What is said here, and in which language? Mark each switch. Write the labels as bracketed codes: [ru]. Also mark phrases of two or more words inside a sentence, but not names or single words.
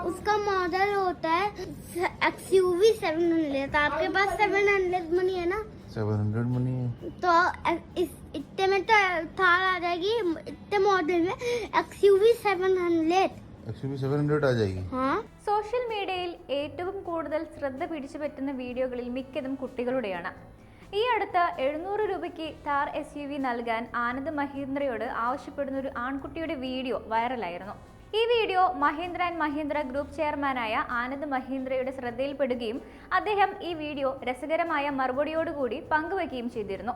[hi] का मॉडल होता है XUV 700। आपके पास 700 मनी है ना? 700 मनी है तो इतने में तो थार आ जाएगी, इतने मॉडल में XUV 700। XUV 700 आ जाएगी। हाँ। [ml] സോഷ്യൽ മീഡിയയിൽ ഏറ്റവും കൂടുതൽ ശ്രദ്ധ പിടിച്ചു പറ്റുന്ന വീഡിയോകളിൽ മിക്കതും കുട്ടികളുടെയാണ്. ഈ അടുത്ത് 700 രൂപയ്ക്ക് താർ SUV നൽകാൻ ആനന്ദ് മഹീന്ദ്രയോട് ആവശ്യപ്പെടുന്ന ഒരു ആൺകുട്ടിയുടെ വീഡിയോ വൈറലായിരുന്നു. ഈ വീഡിയോ മഹീന്ദ്ര ആൻഡ് മഹീന്ദ്ര ഗ്രൂപ്പ് ചെയർമാനായ ആനന്ദ് മഹീന്ദ്രയുടെ ശ്രദ്ധയിൽപ്പെടുകയും അദ്ദേഹം ഈ വീഡിയോ രസകരമായ മറുപടിയോടുകൂടി പങ്കുവയ്ക്കുകയും ചെയ്തിരുന്നു.